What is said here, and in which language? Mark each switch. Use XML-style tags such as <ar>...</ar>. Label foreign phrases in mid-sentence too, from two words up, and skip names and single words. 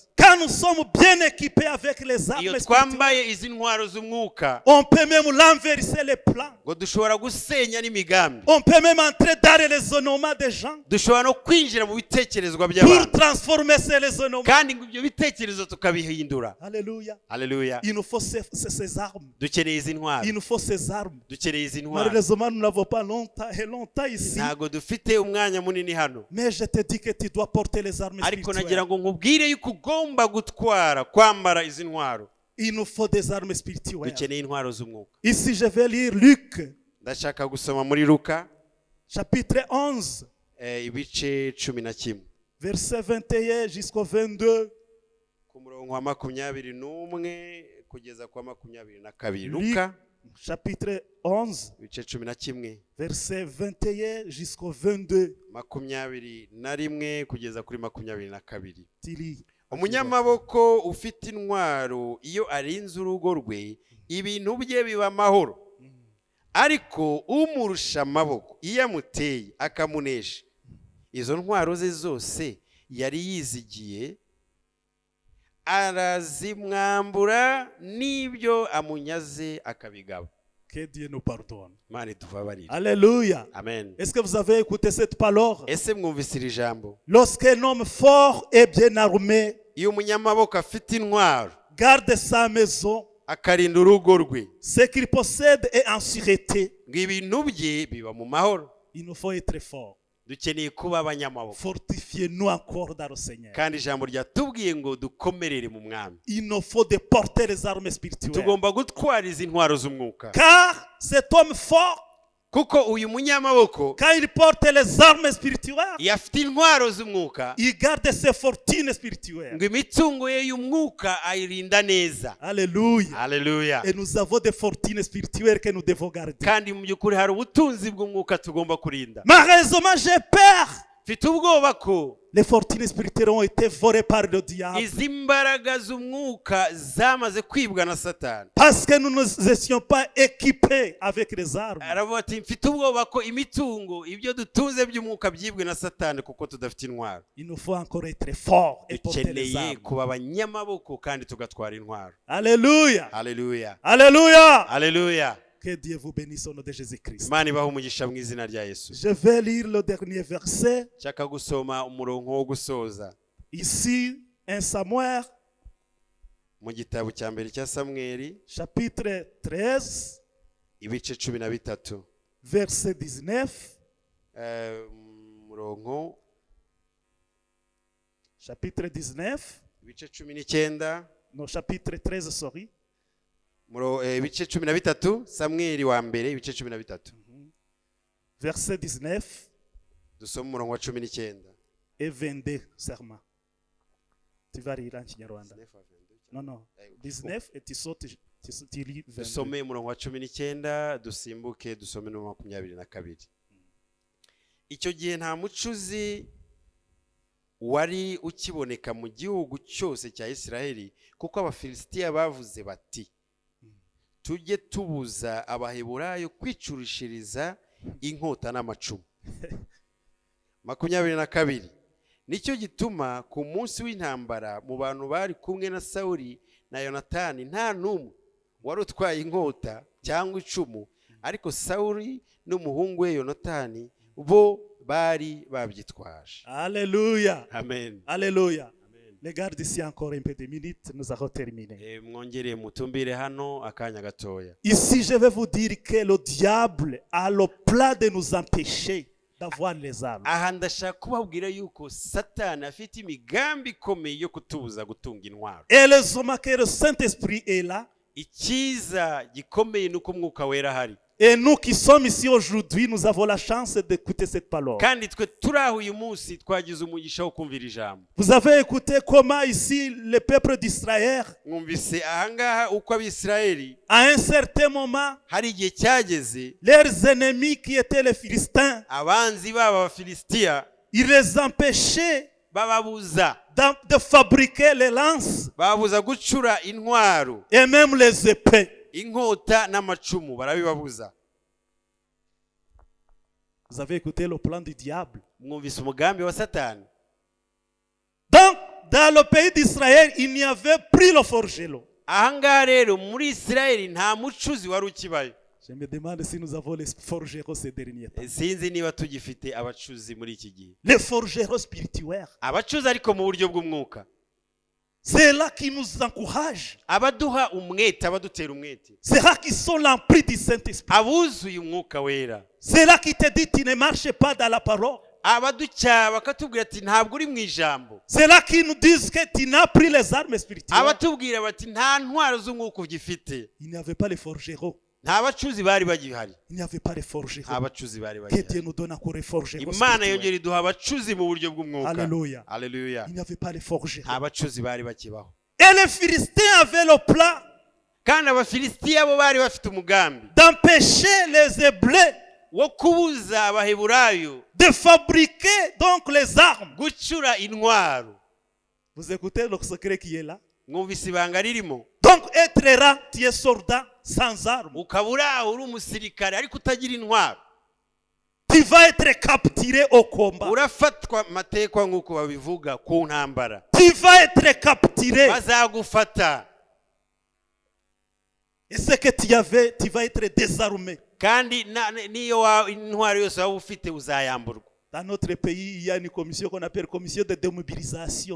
<fr>Quand nous sommes bien équipés avec les armes</fr> <rw>Iyo</rw> <fr>spirituelles,</fr> <rw>twambaye izi ntwaro z'umwuka,</rw> <fr>on peut même l'enverser les plans.</fr> <rw>ngo dushobora gusenya n'imigambi.</rw> <fr>On peut même entrer dans les raisonnements des gens</fr> <rw>Dushobora no kwinjira mu bitekerezwa</rw> <fr>pour</fr> <rw>by'abantu.</rw> <fr>transformer ces raisonnements.</fr> <rw>Kandi ngo ibyo bitekerezo tukabihindura.</rw> <fr>Alléluia.</fr> <rw>Haleluya.</rw> <fr>Il nous faut ces armes.</fr> <rw>Dukeneye izi ntwaro.</rw> <fr>Il nous faut ces armes.</fr> <rw>Dukeneye izi ntwaro.</rw> <fr>Malheureusement, nous n'avons pas longtemps ici.</fr> <rw>Ntago dufite umwanya munini hano.</rw> <fr>Mais je te dis que tu dois porter les armes</fr> <rw>Ariko</rw> <fr>spirituelles.</fr> <rw>nagira ngo nkubwire yuko ugomba gutwara kwambara izi ntwaro.</rw> <fr>Il nous faut des armes spirituelles.</fr> <rw>Dukeneye intwaro z'umwuka.</rw> <fr>Ici, je vais lire Luc,</fr> <rw>Ndashaka gusoma muri Luka</rw> <fr>chapitre 11,</fr> <rw>ibice 11</rw> <fr>verset 21 jusqu'au 22.</fr> <rw>ku murongo wa 21 kugeza kwa 22.</rw> <fr>Luc,</fr> <rw>Luka</rw> <fr>chapitre 11,</fr> <rw>ibice 11</rw> <fr>verset 21 jusqu'au 22.</fr> <rw>21 kugeza kuri 22.</rw> <fr>Tu lis.</fr> <rw>umunyamaboko ufite intwaro iyo arinze urugo rwe ibintu bye biba amahoro, ariko umurusha amaboko iyo amuteye akamunesha izo ntwaro ze zose yari yizigiye arazimwambura n'ibyo amunyaze akabigaba.</rw> <fr>Que Dieu nous pardonne.</fr> <rw>Mani tuvabarire.</rw> <fr>Alléluia.</fr> <rw>Amen.</rw> <fr>Est-ce que vous avez écouté cette parole?</fr> <rw>Ese mwumvise iri jambo?</rw> <fr>Lorsqu'un homme fort et bien armé</fr> <rw>iyo umunyamaboko afite intwaro</rw> <fr>garde sa maison,</fr> <rw>akarinda urugo rwe,</rw> <fr>ce qu'il possède est en sûreté.</fr> <rw>ngo ibintu bye biba mu mahoro.</rw> <fr>Il nous faut être fort.</fr> <rw>Dukeneye kuba abanyamaboko,</rw> <fr>Fortifiez-nous encore dans le Seigneur.</fr> <rw>kandi ijambo ryatubwiye ngo dukomerere mu mwami.</rw> <fr>Il nous faut de porter les armes spirituelles.</fr> <rw>Tugomba gutwara izi ntwaro z'umwuka,</rw> <fr>Car cet homme fort,</fr> <rw>kuko uyu munyamaboko</rw> <fr>quand il porte les armes spirituelles,</fr> <rw>iyo afite intwaro z'umwuka,</rw> <fr>il garde ses fortunes spirituelles.</fr> <rw>ngo imitungo ye y'umwuka ayirinda neza.</rw> <fr>Alléluia.</fr> <rw>Haleluya.</rw> <fr>Et nous avons des fortunes spirituelles que nous devons garder.</fr> <rw>Kandi mu by'ukuri hari ubutunzi bw'umwuka tugomba kurinda.</rw> <fr>Malheureusement, j'ai peur.</fr> <rw>Mfite ubwoba ko</rw> <fr>Les fortunes spirituelles ont été volées par le diable.</fr> <rw>izi mbaraga z'umwuka zamaze kwibwa na Satani.</rw> <fr>Parce que nous ne étions pas équipés avec les armes.</fr> <rw>Aravuga ati mfite ubwoba ko imitungo ibyo dutunze by'umwuka byibwe na Satani kuko tudafite intwaro.</rw> <fr>Il nous faut encore être forts et porter les</fr> <rw>Dukeneye</rw> <fr>armes.</fr> <rw>kuba abanyamaboko kandi tugatwara intwaro.</rw> <fr>Alléluia.</fr> <rw>Haleluya.</rw> <fr>Alléluia.</fr> <rw>Haleluya.</rw> <fr>Que Dieu vous bénisse au nom de Jésus-Christ.</fr> <rw>Imana ibahe umugisha mu izina rya Yesu.</rw> <fr>Je vais lire le dernier verset.</fr> <rw>Nshaka gusoma umurongo wo gusoza</rw> <fr>Ici, 1 Samuel,</fr> <rw>mu gitabo cya mbere cya Samweli,</rw> <fr>chapitre 13,</fr> <rw>ibice 13,</rw> <fr>verset 19.</fr> <rw>umurongo</rw> <fr>Chapitre 19.</fr> <rw>ibice 19,</rw> <fr>Non, chapitre 13, sorry.</fr> <rw>ibice 13, Samweli wa mbere ibice 13.</rw> <fr>Verset 19</fr> <rw>Dusoma umurongo wa 19.</rw> <fr>et 22, serment. Tu vas lire en Kinyarwanda. Non, non. 19 et tu sautes, tu lis 22.</fr> <rw>Dusome umurongo wa 19, dusimbuke dusome no 22. Icyo gihe nta mucuzi wari ukiboneka mu gihugu cyose cya Isiraheli, kuko abafilisitiya bavuze bati tujye tubuza abaheburayo kwicurishiriza inkota n'amacumu. 22. Nicyo gituma ku munsi w'intambara mu bantu bari kumwe na Sawuli na Yonatani nta n'umwe wari utwaye inkota cyangwa icumu, ariko Sawuli n'umuhungu we Yonatani bo bari babyitwaje.</rw> <fr>Alléluia. Amen. Alléluia. Regarde ici encore un peu de minutes, nous avons terminé.</fr> <rw>Mwongere mutumbire hano akanya gatoya.</rw> <fr>Ici, je vais vous dire que le diable a le plan de nous empêcher d'avoir les armes.</fr> <rw>Aha ndashaka kubabwira yuko Satani afite imigambi ikomeye yo kutubuza gutunga intwaro.</rw> <fr>Et heureusement que le Saint-Esprit est là.</fr> <rw>Icyiza gikomeye nuko umwuka wera hari.</rw> <fr>Et nous qui sommes ici aujourd'hui, nous avons la chance d'écouter cette parole.</fr> <rw>Kandi twe turaho uyu munsi twagize umugisha wo kumvira ijambo.</rw> <fr>Vous avez écouté comment ici le peuple d'Israël,</fr> <rw>Mwumvise ahangaha uko Abisirayeli</rw> <fr>à un certain moment,</fr> <rw>hari igihe cyageze</rw> <fr>leurs ennemis qui étaient les Philistins,</fr> <rw>abanzi baba Abafilisitiya</rw> <fr>ils les empêchaient</fr> <rw>bababuza</rw> <fr>de fabriquer les lances</fr> <rw>babuza gucura intwaro,</rw> <fr>et même les épées.</fr> <rw>inkota n'amacumu barabibabuza.</rw> <fr>Vous avez écouté le plan du diable.</fr> <rw>Mwumvise umugambi wa Satani.</rw> <fr>Donc, dans le pays d'Israël, il n'y avait plus le forgeron.</fr> <rw>Ahangaha rero muri Isirayeli nta mucuzi wari ukibayo.</rw> <fr>Je me demande si nous avons les forgerons ces derniers temps.</fr> <rw>Sinzi niba tugifite abacuzi muri iki gihe.</rw> <fr>Les forgerons spirituels.</fr> <rw>Abacuzi ariko mu buryo bw'umwuka.</rw> <fr>C'est là qui nous encourage.</fr> <rw>Abaduha umwete, abadutera umwete.</rw> <fr>C'est là qui sont l'empris du Saint-Esprit.</fr> <rw>Abuzuye umwuka wera.</rw> <fr>C'est là qui te dit tu ne marches pas dans la parole.</fr> <rw>Abaducyaha bakatubwira ati ntabwo uri mu ijambo.</rw> <fr>C'est là qui nous disent que tu n'as pris les armes spirituelles.</fr> <rw>Abatubwira bati nta ntwaro z'umwuka ugifite.</rw> <fr>Il n'y avait pas les forgerons.</fr> <rw>Nta bacuzi bari bagihari.</rw> <fr>Il n'y avait pas les forgerons.</fr> <rw>Abacuzi bari</rw> <fr>Que Dieu</fr> <rw>bagihari.</rw> <fr>nous donne encore les forgerons.</fr> <rw>Imana yongera iduha abacuzi mu buryo bw'umwuka.</rw> <fr>Alléluia.</fr> <rw>Haleluya.</rw> <fr>Il n'y avait pas les forgerons.</fr> <rw>Nta bacuzi bari bakibaho.</rw> <fr>Et les Philistins avaient le plan</fr> <rw>Kandi Abafilisitiya bo bari bafite umugambi</rw> <fr>d'empêcher les Hébreux</fr> <rw>wo kubuza Abaheburayo</rw> <fr>de fabriquer donc les armes.</fr> <rw>gucura intwaro.</rw> <fr>Vous écoutez le secret qui est là?</fr> <rw>mwumvise ibanga ririmo.</rw> <fr>Donc être là, tu es soldat sans armes.</fr> <rw>ukaba uri aho uri umusirikare ariko utagira intwaro.</rw> <fr>Tu vas être capturé au combat.</fr> <rw>urafatwa matekwa nk'uko babivuga ku ntambara.</rw> <fr>Tu vas être capturé.</fr> <rw>bazagufata.</rw> <fr>Et ce que tu avais, tu vas être désarmé.</fr> <rw>kandi niyo intwaro yose waba ufite uzayamburwa.</rw> <fr>Dans notre pays, il y a une commission qu'on appelle commission de démobilisation.</fr>